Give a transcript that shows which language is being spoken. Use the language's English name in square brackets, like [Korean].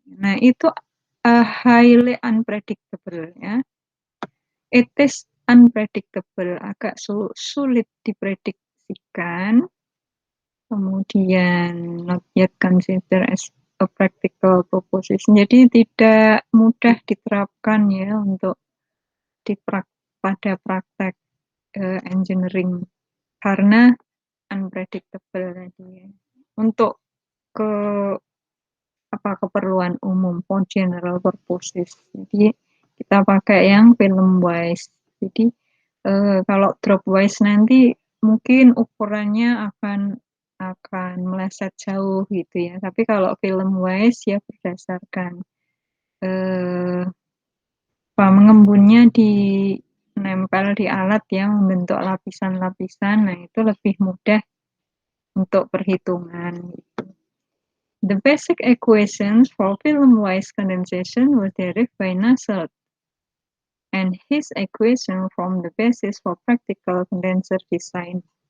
[Indonesian] Nah, itu [English] highly unpredictable [Indonesian] ya. [English] It is unpredictable, [Indonesian] agak sulit diprediksikan. [English] Kemudian not yet considered as a practical proposition. [Indonesian] Jadi tidak mudah diterapkan ya untuk pada praktek engineering karena unpredictable tadi ya. Untuk ke keperluan umum [English] for general purposes. [Indonesian] Jadi kita pakai yang film wise. Jadi kalau drop wise nanti mungkin ukurannya akan meleset jauh gitu ya. Tapi kalau film wise ya berdasarkan mengembunnya di nempel di alat yang membentuk lapisan-lapisan. Nah, itu lebih mudah untuk perhitungan gitu. [English] The basic equations for film-wise condensation were derived by Nusselt, and his equation form the basis for practical condenser design.